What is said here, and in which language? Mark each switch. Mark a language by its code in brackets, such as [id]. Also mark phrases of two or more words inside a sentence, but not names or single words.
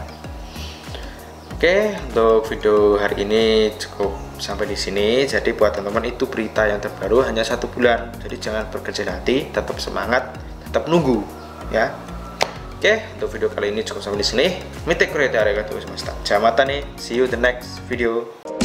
[id] Oke, untuk video hari ini cukup sampai di sini. Jadi buat teman-teman itu berita yang terbaru hanya 1 bulan. Jadi jangan berkecil hati, tetap semangat, tetap nunggu ya. Oke, untuk video kali ini cukup sampai di sini. [ja] 見てくれてありがとうございました. [en] Jamata nih, see you the next video.